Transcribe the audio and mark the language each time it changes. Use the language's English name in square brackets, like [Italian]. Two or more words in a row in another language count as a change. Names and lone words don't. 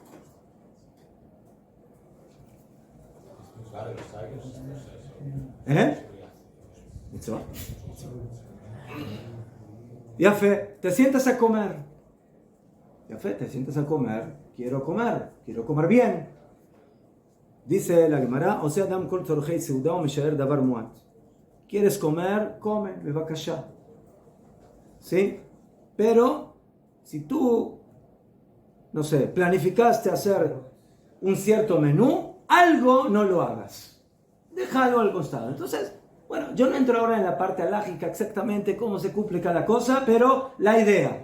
[Spanish] Mitzvah. Ya fe, te sientas a comer. Ya fe, te sientas a comer. Quiero comer bien. Dice la Gemara, o sea, [Hebrew] אדם כל צרכי סעודה ומשייר דבר מועט. [Spanish] ¿Quieres comer? Come, bevakasha. ¿Sí? Pero, si tú, no sé, planificaste hacer un cierto menú, algo no lo hagas. Déjalo al costado. Entonces, bueno, yo no entro ahora en la parte alágica exactamente cómo se cumple cada cosa, pero la idea.